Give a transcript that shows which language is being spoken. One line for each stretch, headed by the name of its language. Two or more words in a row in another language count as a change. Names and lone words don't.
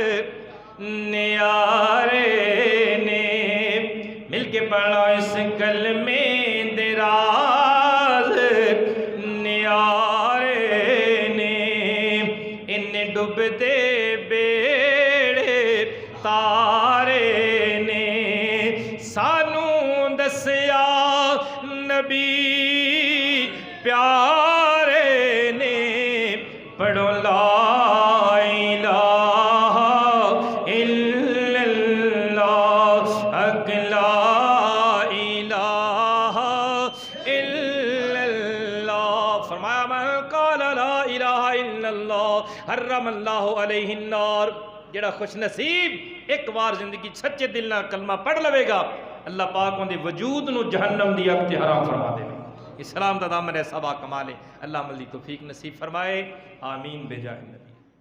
Punjabi: نیارے نے، مل کے پڑھو اس کلمے دے راز نیارے نے، ان ڈب دے بیڑے تارے نے، سانوں دسیا نبی پیارے نے، پڑھو
Arabic: لا الہ الا اللہ،
Punjabi: حق
Arabic: لا الہ الا اللہ۔
Punjabi: فرمایا
Arabic: من قال لا الہ الا اللہ حرم اللہ علیہ النار،
Punjabi: جڑا خوش نصیب ایک بار زندگی سچے دل نہ کلمہ پڑھ لوے گا، اللہ پاک ان دے وجود نو جہنم دی اگ تے حرام فرما دے گا۔ اسلام دا دامن ایسا با کمال ہے، اللہ عمل دی توفیق نصیب فرمائے،
Arabic: آمین بجاہ النبی۔